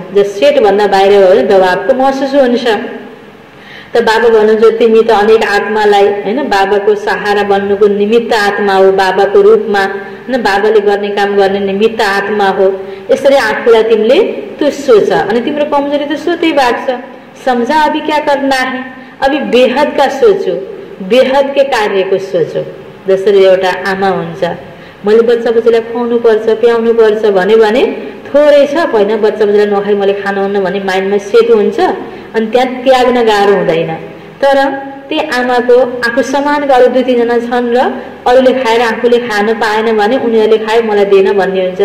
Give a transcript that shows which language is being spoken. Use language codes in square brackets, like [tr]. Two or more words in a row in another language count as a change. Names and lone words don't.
[ne] जब सेट भन्दा बाहिर भयो भने दबावको महसुस हुन्छ। त बाबा भन्नुहुन्छ तिमी त अनेक आत्मालाई होइन बाबाको सहारा बन्नुको निमित्त आत्मा हो, बाबाको रूपमा होइन बाबाले गर्ने काम गर्ने निमित्त आत्मा हो। यसरी आफूलाई तिमीले तू सोच, अनि तिम्रो कमजोरी त सोतै भएको छ। [hi] सम्झा अभी क्या करना है, अभी बेहद का सोचो, बेहद के कार्यको सोचो। [ne] जसरी एउटा आमा हुन्छ, मैले बच्चा बच्चालाई खुवाउनु पर्छ प्याउनु पर्छ भने थोरै छ, पहिला बच्चा बच्चालाई नखाइ मैले खानुहुन्न भने माइन्डमा सेट हुन्छ, अनि त्यहाँ त्याग्न गाह्रो हुँदैन। तर त्यही आमाको आफू समानको अरू 2-3 जना छन् र अरूले खाएर आफूले खान पाएन भने उनीहरूले खायो मलाई दिएन भन्ने हुन्छ।